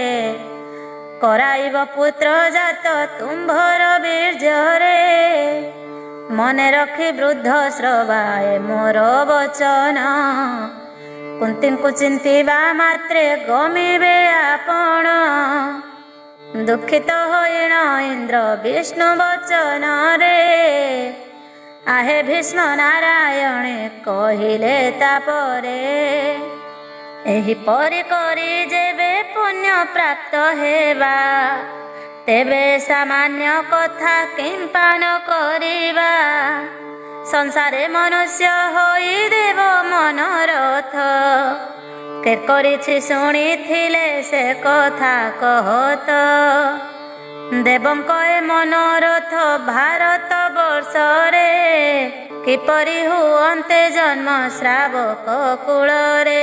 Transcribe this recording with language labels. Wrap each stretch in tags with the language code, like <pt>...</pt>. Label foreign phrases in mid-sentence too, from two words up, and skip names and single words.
<or>କରାଇବ ପୁତ୍ର ଜାତ ତୁମ୍ଭର ବୀର୍ଯ୍ୟରେ, ମନେ ରଖି ବୃଦ୍ଧ ଶ୍ରବାଏ ମୋର ବଚନ। କୁନ୍ତୀଙ୍କୁ ଚିନ୍ତିବା ମାତ୍ରେ ଗମିବେ ଆପଣ, ଦୁଃଖିତ ହୋଇଣ ଇନ୍ଦ୍ର ବିଷ୍ଣୁ ବଚନରେ। ଆହେ ଭୀଷ୍ମ ନାରାୟଣେ କହିଲେ ତାପରେ, ଏହିପରି କରି ଯେବେ ପୁଣ୍ୟ ପ୍ରାପ୍ତ ହେବା, ତେବେ ସାମାନ୍ୟ କଥା କିମ୍ପା ନ କରିବା। ସଂସାରେ ମନୁଷ୍ୟ ହୋଇ ଦେବ ମନରଥ, କେ କରିଛି ଶୁଣିଥିଲେ ସେ କଥା କହତ। ଦେବଙ୍କ ଏ ମନୋରଥ ଭାରତ ବର୍ଷରେ, କିପରି ହୁଅନ୍ତେ ଜନ୍ମ ଶ୍ରାବକ କୁଳରେ।</or>